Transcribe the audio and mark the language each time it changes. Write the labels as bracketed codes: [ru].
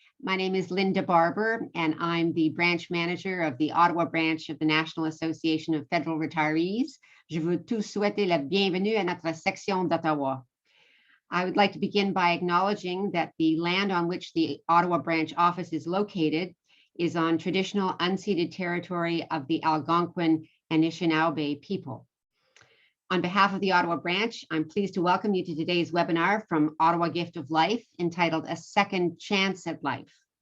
[en] My name is Linda Barber, and I'm the branch manager of the Ottawa branch of the National Association of Federal Retirees. [fr] Je veux tous souhaiter la bienvenue à notre section d'Ottawa. [en] I would like to begin by acknowledging that the land on which the Ottawa branch office is located is on traditional unceded territory of the Algonquin and Anishinaabe people. On behalf of the Ottawa branch, I'm pleased to welcome you to today's webinar from Ottawa Gift of Life, entitled A Second Chance at Life.